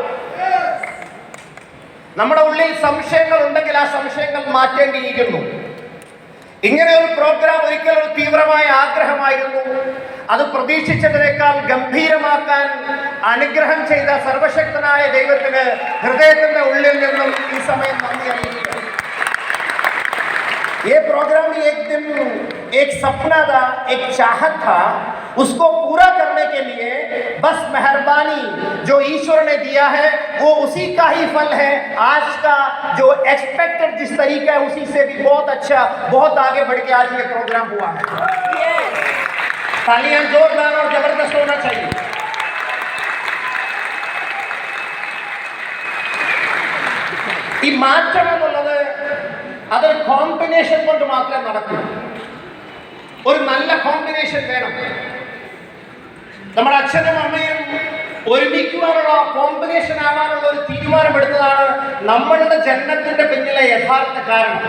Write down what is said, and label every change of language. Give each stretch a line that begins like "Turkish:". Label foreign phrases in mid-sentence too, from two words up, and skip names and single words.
Malayalam: നമ്മുടെ ഉള്ളിൽ സംശയങ്ങൾ ഉണ്ടെങ്കിൽ ആ സംശയങ്ങൾ മാറ്റേണ്ടിയിരിക്കുന്നു. ഇങ്ങനെ ഒരു പ്രോഗ്രാം ഒരിക്കൽ ഒരു തീവ്രമായ ആഗ്രഹമായിരുന്നു. അത് പ്രതീക്ഷിച്ചതിനേക്കാൾ ഗംഭീരമാക്കാൻ അനുഗ്രഹം ചെയ്ത സർവശക്തനായ ദൈവത്തിന് ഹൃദയത്തിന്റെ ഉള്ളിൽ നിന്നും ഈ സമയം നന്ദി അറിയിക്കുക.
Hindi: ये प्रोग्राम एक दिन एक सपना था, एक चाहत था, उसको पूरा करने के लिए बस मेहरबानी जो ईश्वर ने दिया है वो उसी का ही फल है. आज का जो एक्सपेक्टेड जिस तरीका है उसी से भी बहुत अच्छा, बहुत आगे बढ़ के आज ये प्रोग्राम हुआ है. तालियां जोरदार और जबरदस्त होना चाहिए.
Malayalam: ഈ മാറ്റം എന്നുള്ളത് അതൊരു കോമ്പിനേഷൻ കൊണ്ട് മാത്രമേ നടക്കൂ. ഒരു നല്ല കോമ്പിനേഷൻ വേണം. നമ്മുടെ അച്ഛനും അമ്മയും ഒരുമിക്കുവാനുള്ള കോമ്പിനേഷൻ ആവാനുള്ള ഒരു തീരുമാനമെടുത്തതാണ് നമ്മളുടെ ജന്മത്തിന്റെ പിന്നിലെ യഥാർത്ഥ കാരണം.